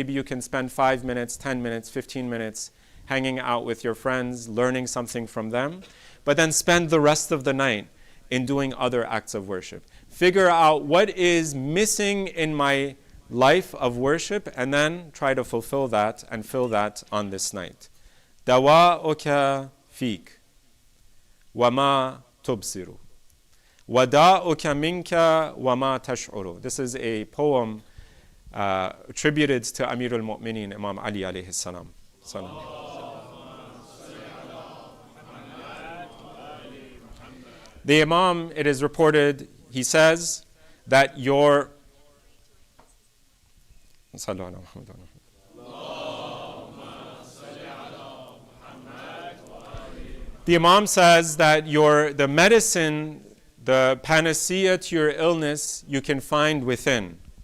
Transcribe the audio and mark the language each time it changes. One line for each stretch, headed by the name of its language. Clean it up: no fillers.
English: Maybe you can spend 5 minutes, 10 minutes, 15 minutes hanging out with your friends, learning something from them, but then spend the rest of the night in doing other acts of worship. Figure out what is missing in my life of worship and then try to fulfill that and fill that on this night.
Arabic: دواؤك فيك وما تبصر وداؤك منك وما تشعر.
English: This is a poem attributed to Amir al-Mu'mineen, Imam Ali alayhi salam. The Imam, it is reported, he says that the Imam says that the medicine, the panacea to your illness, you can find within.